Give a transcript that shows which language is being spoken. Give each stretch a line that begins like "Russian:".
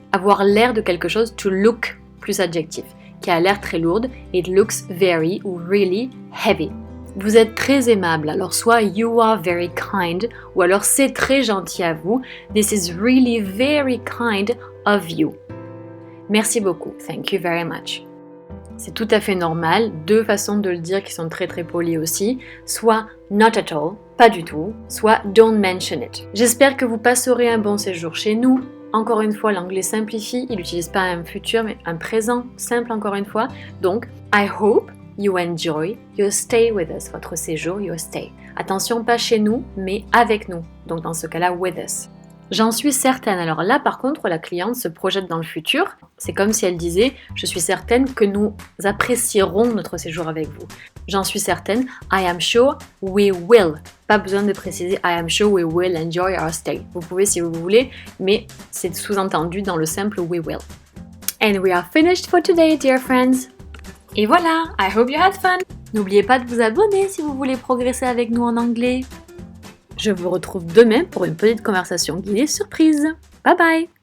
French: Avoir l'air de quelque chose, to look, plus adjectif, qui a l'air très lourde,
English: it looks very
French: ou
English: really heavy.
French: Vous êtes très aimable, alors soit
English: you are very kind,
French: ou alors c'est très gentil à vous,
English: this is really very kind of you.
French: Merci beaucoup,
English: thank you very much.
French: C'est tout à fait normal, deux façons de le dire qui sont très très polies aussi, soit
English: not at all,
French: pas du tout, soit
English: don't mention it.
French: J'espère que vous passerez un bon séjour chez nous. Encore une fois, l'anglais simplifie, il n'utilise pas un futur mais un présent simple encore une fois. Donc,
English: I hope you enjoy your stay with us,
French: votre séjour,
English: your stay.
French: Attention, pas chez nous, mais avec nous, donc dans ce cas-là,
English: with us.
French: J'en suis certaine. Alors là, par contre, la cliente se projette dans le futur. C'est comme si elle disait « Je suis certaine que nous apprécierons notre séjour avec vous. » J'en suis certaine.
English: I am sure we will.
French: Pas besoin de préciser
English: I am sure we will enjoy our stay.
French: Vous pouvez si vous voulez, mais c'est sous-entendu dans le simple we will.
English: And we are finished for today, dear friends.
French: Et voilà,
English: I hope you had fun.
French: N'oubliez pas de vous abonner si vous voulez progresser avec nous en anglais. Je vous retrouve demain pour une petite conversation guidée surprise. Bye bye!